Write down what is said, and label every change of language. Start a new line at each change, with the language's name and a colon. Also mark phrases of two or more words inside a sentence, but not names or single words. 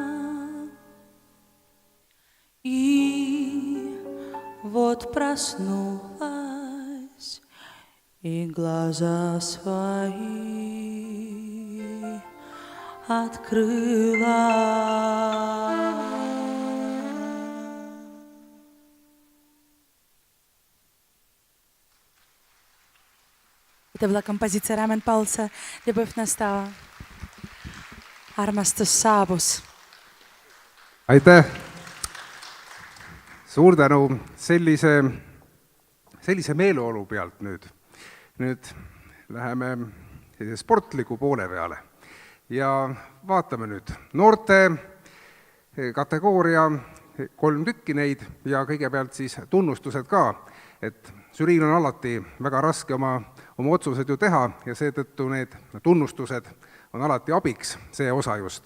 Russian: И вот проснулась, и глаза свои открыла. Это была композиция Ramen Paulsa «Любовь настала».
Estonian: Armastus saabus. Aitäh! Suur tänu sellise meeleolu pealt nüüd. Nüüd läheme sportliku poole peale ja vaatame nüüd noorte kategooria 3 tükki neid ja kõigepealt siis tunnustused ka, et žüriil on alati väga raske oma otsused ju teha ja seetõttu need tunnustused on alati abiks, see osa just.